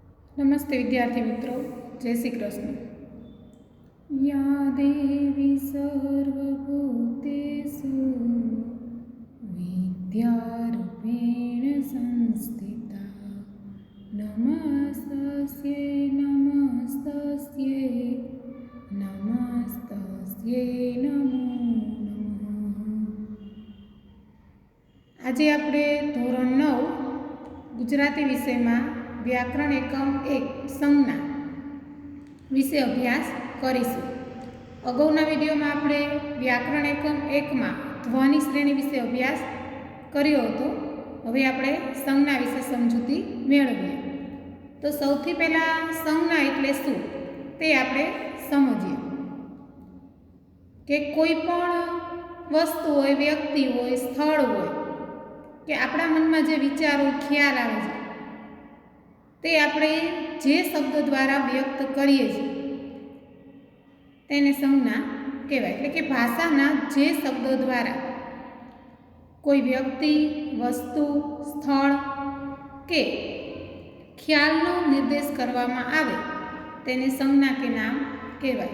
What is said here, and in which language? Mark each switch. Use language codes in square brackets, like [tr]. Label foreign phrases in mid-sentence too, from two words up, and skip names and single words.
[hi] नमस्ते विद्यार्थी मित्रों, जय श्री कृष्ण। [sa] या देवी सर्वभूतेषु विद्यारूपेण संस्थिता नमस्तस्यै नमस्तस्यै नमस्तस्यै नमो नमः। [gu] આજે આપણે ધોરણ 9 ગુજરાતી વિષયમાં વ્યાકરણ એકમ 1 સંજ્ઞા વિશે અભ્યાસ કરીશું। અગાઉના વિડિયોમાં આપણે વ્યાકરણ એકમ 1 માં ધ્વનિ શ્રેણી વિશે અભ્યાસ કર્યો હતો। હવે આપણે સંજ્ઞા વિશે સમજૂતી મેળવીએ। તો સૌથી પહેલા સંજ્ઞા એટલે શું તે આપણે સમજીએ કે કોઈ પણ વસ્તુ હોય, વ્યક્તિ હોય, સ્થળ હોય કે આપણા મનમાં જે વિચારો ખ્યાલ આવે છે તે આપણે જે શબ્દ દ્વારા વ્યક્ત કરીએ છીએ તેને સંજ્ઞા કહેવાય। એટલે કે ભાષાના જે શબ્દો દ્વારા કોઈ વ્યક્તિ, વસ્તુ, સ્થળ કે ખ્યાલનો નિર્દેશ કરવામાં આવે તેને સંજ્ઞા કે નામ કહેવાય।